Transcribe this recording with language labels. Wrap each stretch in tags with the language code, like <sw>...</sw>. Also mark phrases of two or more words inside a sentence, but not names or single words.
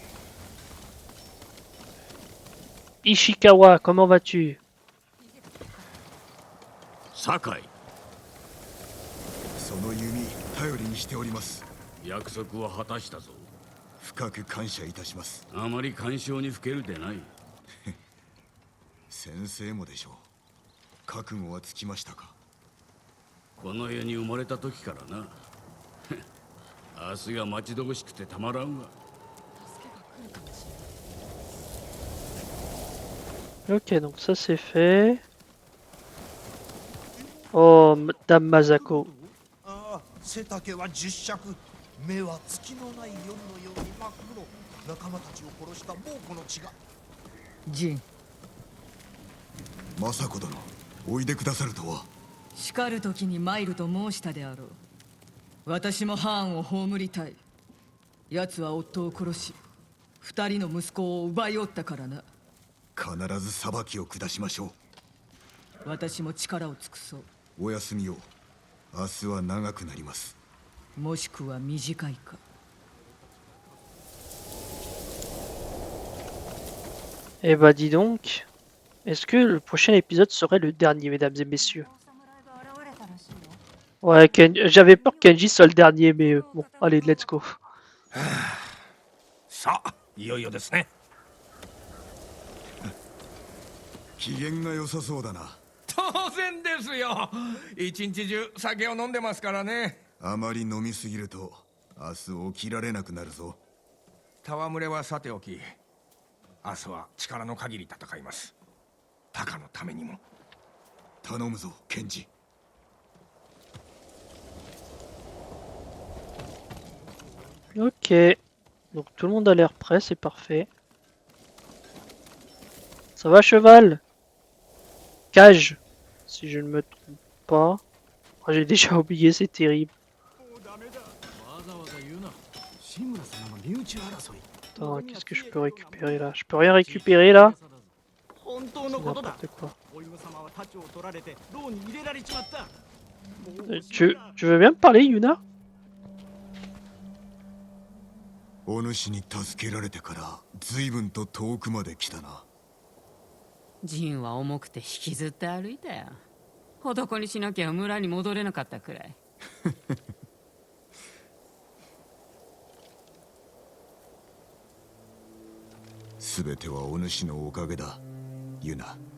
<fr>Ishikawa, comment vas-tu?</fr> <ja>酒井。その弓頼りにしております。約束は果たしたぞ。深く感謝いたします。あまり干渉にふけるでない。先生もでしょう。覚悟はつきましたか。この世に生まれた時からな。明日が待ち遠しくてたまらんわ。</ja> <fr>Ok, donc ça c'est fait. Oh, Dame Masako.</fr> <ja>背丈は10尺、目は月のない夜のように真っ黒。仲間たちを殺した猛虎の血が。ジン、政子殿、おいでくださるとは。叱る時に参ると申したであろう。私もハーンを葬りたい。奴は夫を殺し、2人の息子を奪いおったからな。必ず裁きを下しましょう。私も力を尽くそう。お休みを。明日は長くなります。もしくは短いか。</ja> <fr>Eh bah dis donc, est-ce que le prochain épisode serait le dernier, mesdames et messieurs? Ouais, j'avais peur que Kenji soit le dernier, mais bon, allez,</fr> <en>let's go.</en> <ja>さあ、いよいよですね。機嫌が良さそうだな。当然ですよ。一日中酒を飲んでますからね。あまり飲みすぎると明日起きられなくなるぞ。戯れはさておき、明日は力の限り戦います。タカのためにも。頼むぞ、ケンジ。</ja> <fr>Ok, donc tout le monde a l'air prêt, c'est parfait. Ça va, cheval? Cage, si je ne me trompe pas. Oh, j'ai déjà oublié, c'est terrible. Attends, qu'est-ce que je peux récupérer là? Je peux rien récupérer là? C'est n'importe quoi. Tu veux bien me parler, Yuna?</fr> <ja>お主に助けられてから随分と遠くまで来たな。ジンは重くて引きずって歩いたよ。男にしなきゃ村に戻れなかったくらい。すべてはお主のおかげだ、ユナ。</ja>